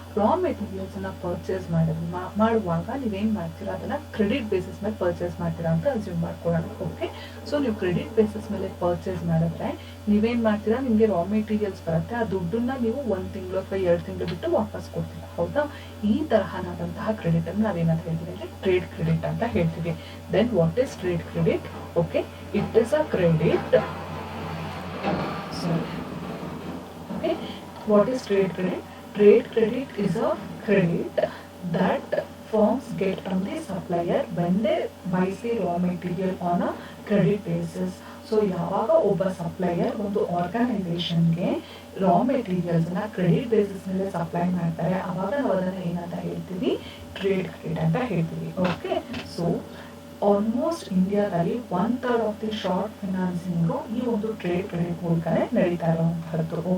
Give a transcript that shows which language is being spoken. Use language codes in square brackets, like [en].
[kn] Raw materials ಅನ್ನ purchase ಮಾಡುವಾಗ ನೀವೇನ್ ಮಾಡ್ತೀರಾ, ಅದನ್ನ ಕ್ರೆಡಿಟ್ ಬೇಸಿಸ್ ಮೇಲೆ ಪರ್ಚೇಸ್ ಮಾಡ್ತೀರಾ ಅಂತ ಅಸ್ಯೂಮ್ ಮಾಡ್ಕೊಳ್ಳೋಣ. ಓಕೆ, ಸೊ ನೀವು ಕ್ರೆಡಿಟ್ ಬೇಸಿಸ್ ಮೇಲೆ ಪರ್ಚೇಸ್ ಮಾಡಿದ್ರೆ ನೀವೇನ್ ಮಾಡ್ತೀರಾ, ನಿಮ್ಗೆ ರಾ ಮೆಟೀರಿಯಲ್ಸ್ ಬರುತ್ತೆ, ಆ ದುಡ್ಡನ್ನ ನೀವು 1 ತಿಂಗಳು ಅಥವಾ 2 ತಿಂಗಳು ಬಿಟ್ಟು ವಾಪಸ್ ಕೊಡ್ತೀರಾ. ಹೌದಾ, ಈ ತರಹನಾದಂತಹ ಕ್ರೆಡಿಟ್ ಅನ್ನು ನಾವೇನಂತ ಹೇಳ್ತೀವಿ ಅಂದ್ರೆ ಟ್ರೇಡ್ ಕ್ರೆಡಿಟ್ ಅಂತ ಹೇಳ್ತೀವಿ. [en] Then what is trade credit? [kn] Okay, [en] it is a credit. Sorry. Okay, what is trade credit? Trade credit is a credit that firms get from the supplier when they buy the raw material on a credit basis. [kn] So ಯಾವಾಗ ಒಬ್ಬ supplier ಒಂದು ಆರ್ಗನೈಸೇಷನ್ಗೆ ರಾ ಮೆಟೀರಿಯಲ್ಸ್ನ credit basis ಮೇಲೆ supply ಮಾಡ್ತಾರೆ, ಅವಾಗ ನಾವು ಅದನ್ನು ಏನಂತ ಹೇಳ್ತೀವಿ, ಟ್ರೇಡ್ ಕ್ರೆಡಿಟ್ ಅಂತ ಹೇಳ್ತೀವಿ. ಓಕೆ, ಸೊ ಆಲ್ಮೋಸ್ಟ್ ಇಂಡಿಯಾದಲ್ಲಿ 1/3 ಆಫ್ ದಿ ಶಾರ್ಟ್ ಫಿನಾನ್ಸಿಂಗು ಈ ಒಂದು ಟ್ರೇಡ್ ಕ್ರೆಡಿಟ್ ಮೂಲಕನೇ ನಡೀತಾ ಇರುವಂತಹದ್ದು.